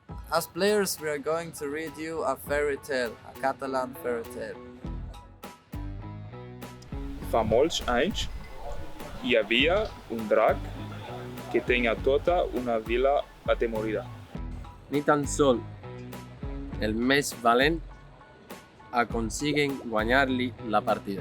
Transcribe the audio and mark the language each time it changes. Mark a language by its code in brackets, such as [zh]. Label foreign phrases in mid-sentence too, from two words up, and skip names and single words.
[en] As players, we are going to read you a fairy tale, a Catalan fairy tale. [ca] Fa molts anys hi havia un drac que tenia tota una vila atemorida. Ni tan sol el més valent aconsiguen guanyar-li la partida.